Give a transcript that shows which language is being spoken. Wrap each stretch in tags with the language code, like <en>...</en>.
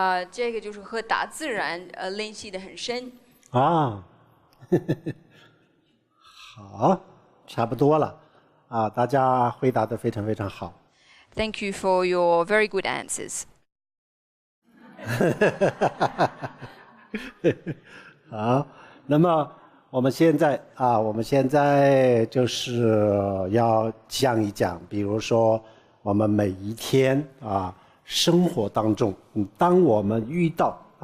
<zh>这个就是和大自然联系的很深。好，差不多了。大家回答得非常非常好。</zh> <en>Thank you for your very good answers.</en> <zh>好，那么我们现在就是要讲一讲，比如说我们每一天生活当中，当我们遇到</zh>